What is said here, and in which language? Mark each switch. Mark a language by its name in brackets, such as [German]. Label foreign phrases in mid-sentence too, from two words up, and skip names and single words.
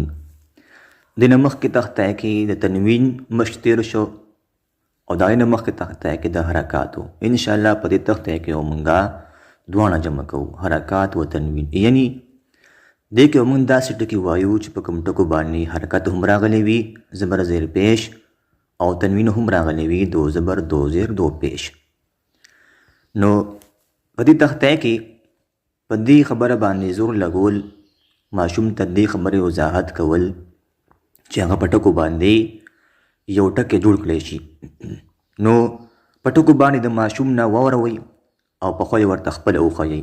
[Pashto] د نه مخکې تخته کې د تنوین مشق تیر شو او د نه مخکې تخته کې د حرکاتو. انشاءالله په دې تخته کې مونږه دواړه جمع کوو، حرکات و تنوین. یعنی دې کې مونږ داسې ټکي وایو چې په کوم ټکو باندې حرکت هم راغلی وي زبر زیر پیش او تنوین هم راغلی وي دو زبر دو زیر دو پیش. نو په دې تخته کې په دې خبره باندې زور لګول، ماشوم ته دې خبرې وضاحت کول چې هغه په ټکو باندې یو ټکی جوړ کړی شي. نو په ټکو باندې د ماشوم نه واوروئ او په خپله ورته خپله وښایئ.